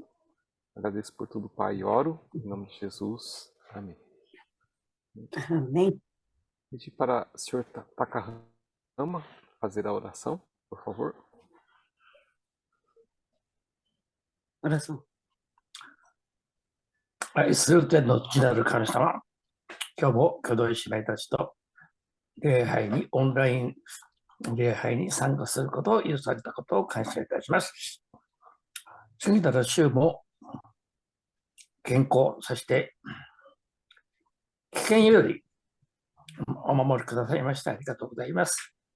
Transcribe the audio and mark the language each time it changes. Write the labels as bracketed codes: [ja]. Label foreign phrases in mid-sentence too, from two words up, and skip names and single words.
[pt] Agradeço por tudo, Pai, e oro em nome de Jesus. Amém. Amém. Pedir para o Senhor Takahama fazer a oração, por favor. Oração. [ja] 愛する天の父なる神様、今日も兄弟姉妹たちとオンライン礼拝に参加することを許されたことを感謝いたします。次なる週も健康、そして危険よりお守りくださいましてありがとうございます。